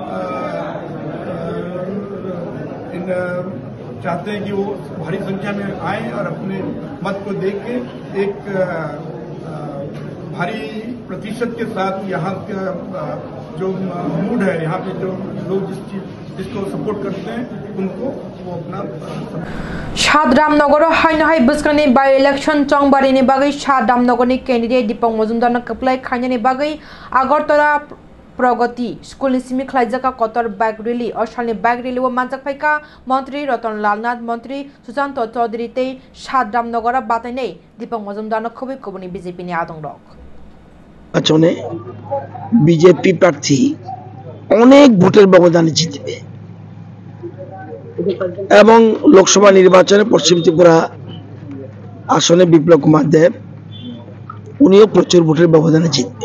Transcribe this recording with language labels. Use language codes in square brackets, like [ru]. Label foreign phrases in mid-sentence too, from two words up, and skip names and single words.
[hi] चाहते हैं कि वो भारी संख्या में आए और अपने मत को देख के एक भारी प्रतिशत के साथ यहाँ का जो मूड है, यहाँ पे जो लोग जिसको सपोर्ट करते हैं उनको वो अपना [trp] सात रामनगर हाई बुस्कने [en] by election [trp] चौंबारी बागै सात रामनगर कैंडिडेट दीपक मजुमदार कपलाई खाने बागै आगरतला प्रगति स्कूल सिमी खलाइजाका कतर [en] bike rally [trp] और सालनि [en] bike rally [trp] वो मानजाक फाइका मंत्री रतन लालनाथ, मंत्री सुशांत चौधरी ते सात रामनगर बाताइनै दीपक मजुमदार खुबै कबनि बीजेपी नि आदं रक [bn] নির্বাচনে বিজেপি প্রার্থী অনেক ভোটের ব্যবধানে জিতবে এবং লোকসভা নির্বাচনে পশ্চিম ত্রিপুরা আসনে বিপ্লব কুমার দেব উনিও প্রচুর ভোটের ব্যবধানে জিতবে।